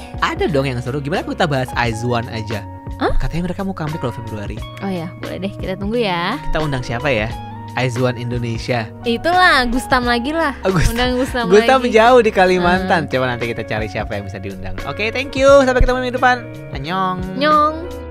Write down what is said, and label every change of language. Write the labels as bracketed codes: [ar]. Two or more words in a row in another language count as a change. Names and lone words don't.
[id] Ada dong yang seru. Gimana kita bahas IZ*ONE aja? Katanya mereka mau comeback loh Februari. Oh ya, boleh deh, kita tunggu ya. Kita undang siapa ya? IZ*ONE Indonesia. Itulah Gustam lagi lah. Undang Gustam lagi. Jauh di Kalimantan. Coba nanti kita cari siapa yang bisa diundang. Oke, [en] thank you. [id] Sampai ketemu minggu depan. Annyeong.